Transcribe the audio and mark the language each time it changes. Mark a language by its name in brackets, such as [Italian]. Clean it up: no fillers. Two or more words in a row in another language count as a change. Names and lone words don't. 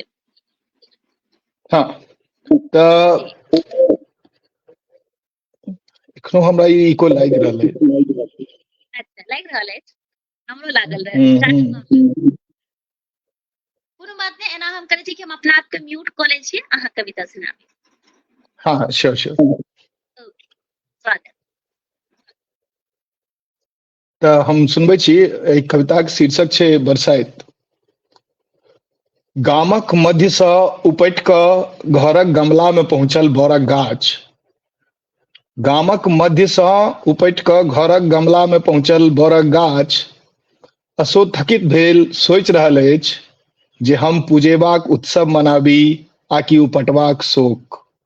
[Maithili] हाँ तो एखनो हमरा इको लाग रहल है। अच्छा लाग रहल है हमरो लागल रहे कोनो बात नहीं एना हम करे छी कि हम अपना आप के म्यूट क ले छी अहाँ कविता सुनाबी। हाँ हाँ [English] sure sure [Maithili] ओके स्वागत। तो हम सुनबे छी एक कविता के शीर्षक छै बरसाइत। गामक मध्य से उपटि कऽ घरक गमला में पहुँचल बरक गाछ। गामक मध्य से उपटि कऽ घरक गमला में पहुँचल बरक गाछ असोथकित भेल सोचि रहल अछि जे हम पूजेबाक उत्सव मनाबी आकि उपटबाक शोक।